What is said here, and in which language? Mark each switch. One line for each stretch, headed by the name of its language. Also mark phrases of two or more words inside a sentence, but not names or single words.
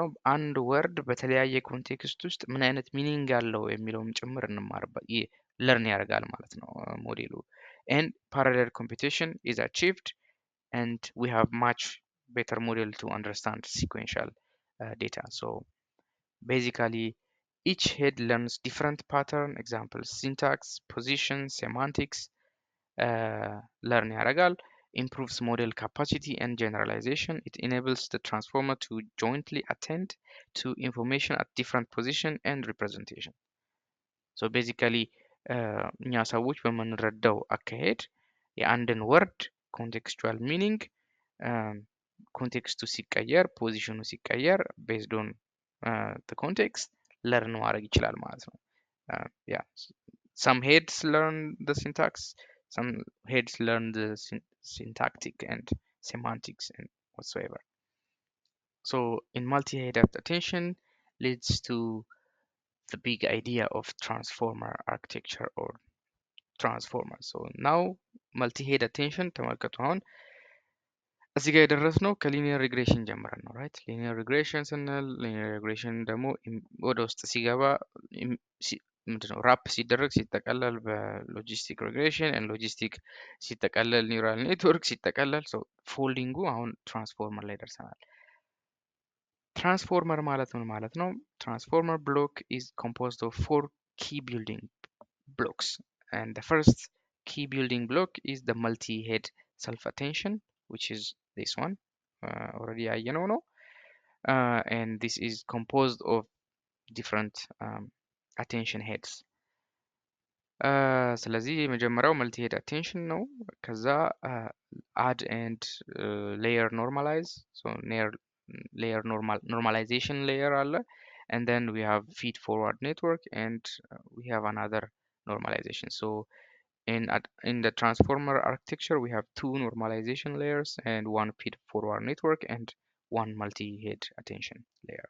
Amharic: አንድ ወርድ በተለያየ ኮንቴክስት ውስጥ ምን አይነት ሚኒንግ አለው የሚለውም ጭምር እንማርበት ለርን ያደርጋል ማለት ነው ሞዴሉ።
English: and parallel computation is achieved, and we have much better model to understand sequential data. So basically each head learns different pattern, examples syntax, position, semantics, learn ያደርጋል, improves model capacity and generalization. It enables the transformer to jointly attend to information at different position and representation.
Amharic: So basically እኛ ሰዎች በምንረዳው አካሄድ የአንድን ወርድ
English: contextual meaning
Amharic: ኮንቴክስቱ ሲቀየር ፖዚሽኑ ሲቀየር
English: based on the context
Amharic: ለርን ማድረግ ይችላል ማለት ነው።
English: yeah, some heads learn the syntax, some heads learn the syntactic and semantics and whatsoever. So in multi-head attention leads to the big idea of transformer architecture or transformer. So now multi-head attention
Amharic: ተመልከቱ። አሁን እዚህ ጋር የደረስነው ከሊኒየር ሪግሬሽን ጀምረን ነው ራይት።
English: linear regression
Amharic: ስንል
English: linear regression
Amharic: ደግሞ ወደ ውስጥ ሲገባ ምንድነው ራፕ ሲደረግ ሲጠቀለል
English: በlogistic regression and logistic
Amharic: ሲጠቀለል
English: neural network
Amharic: ሲጠቀለል ሰው ፎልዲንጉ አሁን ትራንስፎርመር ላይ ደርሰናል። ትራንስፎርመር ማለት ምን ማለት ነው?
English: ትራንስፎርመር block is composed of 4 key building blocks, and the first key building block is the multi-head self-attention, which is this one, already
Amharic: ያየነው ነው,
English: and this is composed of different attention heads.
Amharic: ስለዚህ የመጀመሪያው
English: multi-head attention
Amharic: ነው። ከዛ
English: add and layer normalize, so layer normalization layer አለ, and then we have feed forward network, and we have another normalization. So in the transformer architecture we have 2 normalization layers and 1 feed forward network, and one multi-head attention layer.